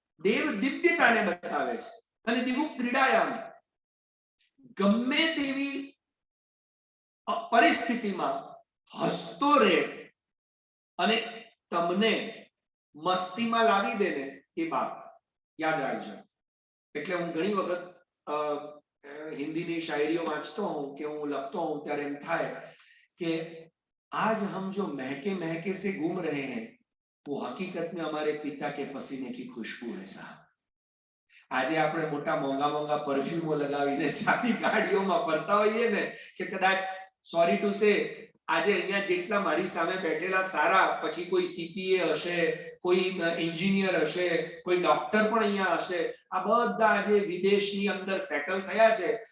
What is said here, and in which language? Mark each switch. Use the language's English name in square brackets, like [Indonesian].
[Gujarati] દેવ દિવ્યતાને બતાવે છે. અને દિવ્ય ક્રીડાયામ, ગમે તેવી પરિસ્થિતિમાં હસતો રહે અને તમને મસ્તીમાં લાવી દે ને, એ બાપ. યાદ રાખજો. એટલે હું ઘણી વખત હિન્દીની શાયરીઓ વાંચતો હોઉં કે હું લખતો હોઉં ત્યારે એમ થાય કે [Hindi] आज हम जो महके महके से घूम रहे हैं वो हकीकत में हमारे पिता के पसीने की खुशबू है साहब. [Gujarati] આજે આપણે મોટા મોંઘા મોંઘા પરફ્યુમો લગાવીને ચાલી ગાડીઓમાં ફરતા હોઈએ ને, કે કદાચ [English] sorry to say [Gujarati] આજે અહીંયા જેટલા મારી સામે બેઠેલા સારા, પછી કોઈ સીપીએ હશે, કોઈ એન્જિનિયર હશે, કોઈ ડોક્ટર પણ અહીંયા હશે, આ બધા આજે વિદેશની અંદર સેટલ થયા છે.